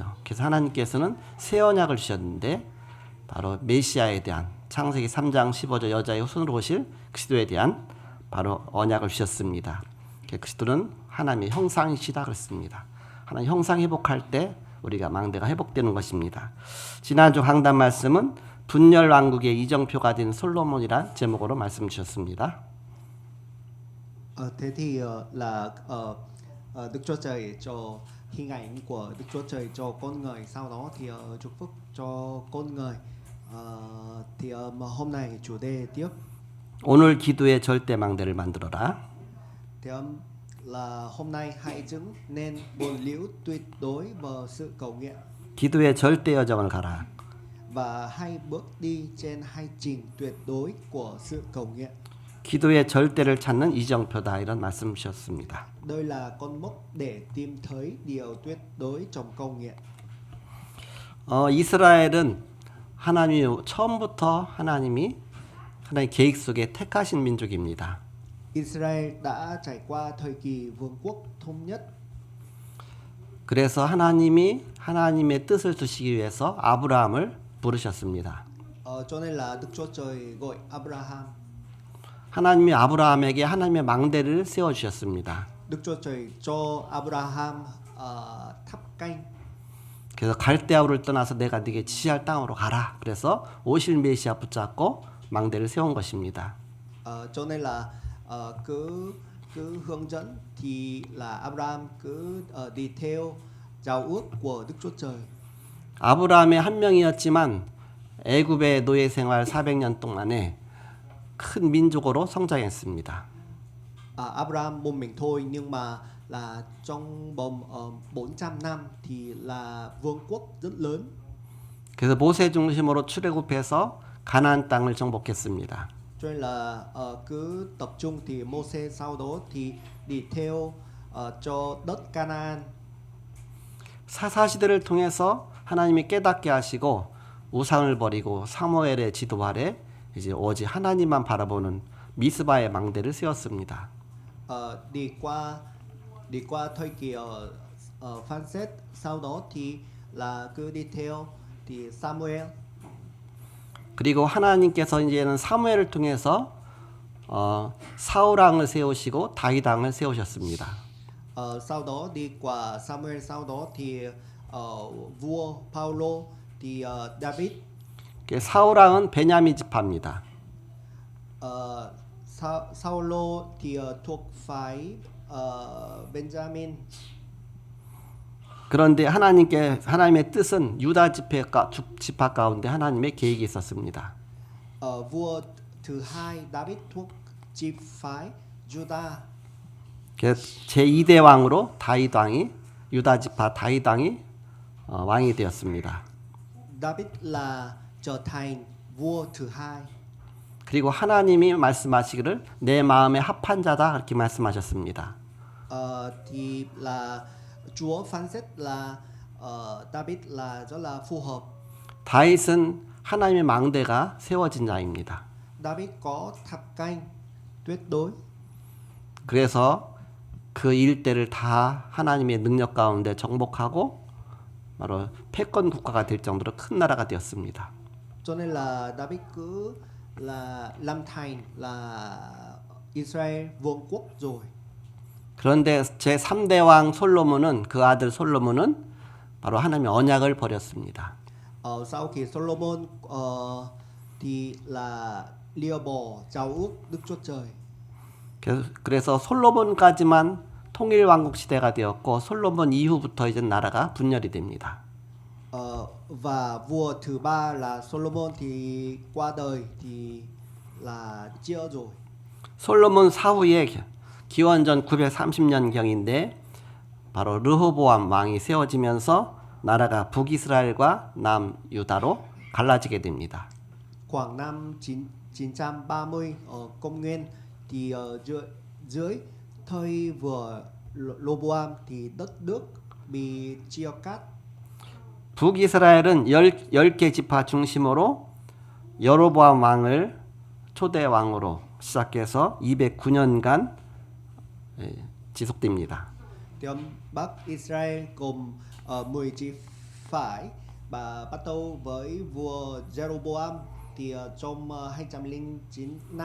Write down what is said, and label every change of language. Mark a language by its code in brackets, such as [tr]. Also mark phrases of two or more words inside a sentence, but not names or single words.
[ko] 그래서 하나님께서는 새 언약을 주셨는데 바로 메시아에 대한 창세기 3장 15절 여자의 손으로 오실 그리스도에 대한 바로 언약을 주셨습니다. 그리스도는 하나님의 형상이시다 그랬습니다. 하나님 형상 회복할 때 우리가 망대가 회복되는 것입니다. 지난주 강단 말씀은 분열 왕국의 이정표가 된 솔로몬이란 제목으로 말씀 주셨습니다. [vi] Thế thì là Đức Chúa Trời cho hình ảnh của Đức Chúa Trời cho con người, sau đó thì chúc phúc cho con người. Thì hôm nay chủ đề tiếp. [ko] 오늘 기도의 절대 망대를 만들어라. [vi] Thì là hôm nay hãy chứng nên bồn liễu tuyệt đối vào sự cầu nguyện. [ko] 기도의 절대 여정을 가라. [vi] Và hãy bước đi trên hành trình tuyệt đối của sự cầu nguyện. [ko] 기도의 절대를 찾는 이정표다 이런 말씀 주셨습니다. [vi] Đây là con mốc để tìm thấy điều tuyệt đối trong cầu nguyện. [ko] 이스라엘은 처음부터 하나님의 계획 속에 택하신 민족입니다. [vi] Israel đã trải qua thời kỳ vương quốc thống nhất. [ko] 그래서 하나님의 뜻을 두시기 위해서 아브라함을 부르셨습니다. [vi] Cho nên là Đức Chúa Trời gọi Abraham. [ko] 하나님이 아브라함에게 하나님의 망대를 세워 주셨습니다. [vi] Đức Chúa Trời cho Abraham tháp canh. [ko] 그래서 갈대아우를 떠나서 내가 네게 지시할 땅으로 가라. 그래서 오실 메시아 붙잡고 망대를 세운 것입니다. [vi] Cho nên là cứ hướng dẫn thì là Abraham cứ đi theo giao ước của Đức Chúa Trời. [ko] 아브라함의 한 명이었지만 애굽의 노예 생활 400년 동안에 큰 민족으로 성장했습니다. [vi] Abraham một mình thôi nhưng mà là trong vòng 400 năm thì là vương quốc rất lớn. [ko] 그래서 모세 중심으로 출애굽해서 가나안 땅을 정복했습니다. [vi] cho nên là cứ tập trung thì Mô-se sau đó thì đi theo cho đất Canaan. [ko] 사사시대를 통해서 하나님이 깨닫게 하시고 우상을 버리고 사무엘의 지도 아래 이제 오직 하나님만 바라보는 미스바의 망대를 세웠습니다. [vi] Đi qua thời kỳ phán xét, sau đó thì là cứ đi theo thì Samuel. [ko] 그리고 하나님께서 이제는 사무엘을 통해서 사울 왕을 세우시고 다윗 왕을 세우셨습니다. [vi] Sau đó đi qua Samuel, sau đó thì vua Paulo thì David. [ko] 사울 왕은 베냐민 지파입니다. [vi] Saulo thì thuộc phái Benjamin. [ko] 그런데 하나님의 뜻은 유다 지파 가운데 하나님의 계획이 있었습니다. [vi] Vua thứ hai David thuộc chi phái Judah. [ko] 제2대 왕으로 다윗 왕이 유다 지파 다윗 왕이 왕이 되었습니다. [vi] David là trở thành vua thứ hai. [ko] 그리고 하나님이 말씀하시기를 내 마음에 합한 자다 그렇게 말씀하셨습니다. [vi] Thì là Chúa phán xét là David là rất là phù hợp. [ko] 다윗은 하나님의 망대가 세워진 자입니다. [vi] David có tháp canh tuyệt đối. [ko] 그래서 그 일대를 다 하나님의 능력 가운데 정복하고 바로 패권 국가가 될 정도로 큰 나라가 되었습니다. [vi] Cho nên là David cứ là làm thành là Israel vương quốc rồi. [ko] 그런데 제3대 왕 솔로몬은 그 아들 솔로몬은 바로 하나님의 언약을 버렸습니다. [vi] Sau khi Solomon thì là lìa bỏ giao ước Đức Chúa Trời. [ko] 그래서 솔로몬까지만 통일 왕국 시대가 되었고 솔로몬 이후부터 이제 나라가 분열이 됩니다. [vi] Và vua thứ ba là Solomon thì qua đời thì là chia rồi. [ko] 솔로몬 사후에 기원전 930년경인데 바로 르호보암 왕이 세워지면서 나라가 북이스라엘과 남유다로 갈라지게 됩니다. [vi] Khoảng năm 930 công nguyên thì dưới thời vua Roboam thì đất nước bị chia cắt. [ko] 북이스라엘은 10개 지파 중심으로 여로보암 왕을 초대 왕으로 시작해서 209년간 지속됩니다. [vi] Thì Bắc Israel gồm 10 chi phái và bắt đầu với vua Jeroboam thì trong 209 năm.